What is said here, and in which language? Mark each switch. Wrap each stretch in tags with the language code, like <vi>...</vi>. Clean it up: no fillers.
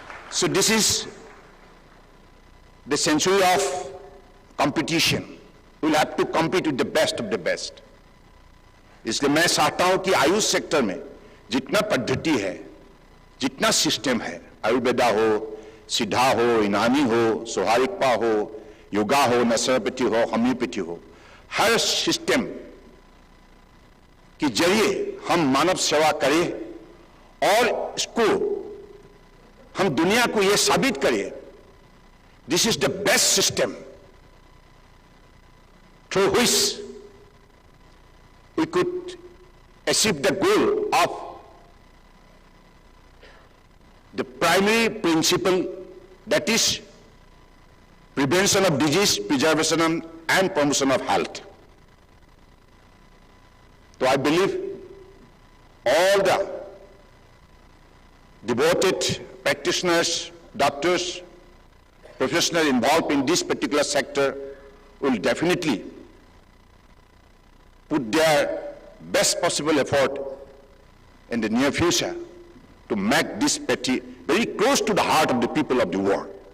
<en>So this is the century of competition. We'll have to compete with the best of the best.</en> <hi>इसलिए मैं चाहता हूं कि Ayush sector में जितना पद्धति है, जितना सिस्टम है, आयुर्वेदा हो, सिद्धा हो, यूनानी हो, सोहारिकपा हो, योगा हो, नेचुरोपैथी हो, होम्योपैथी हो, हर सिस्टम के जरिए हम मानव सेवा करें और इसको हम दुनिया को यह साबित करें,</hi> <en>This is the best system through which we could achieve the goal of the primary principle, that is prevention of disease, preservation and promotion of health. So I believe all the devoted practitioners, doctors, professionals involved in this particular sector will definitely put their best possible effort in the near future to make this petty very close to the heart of the people of the world.</en>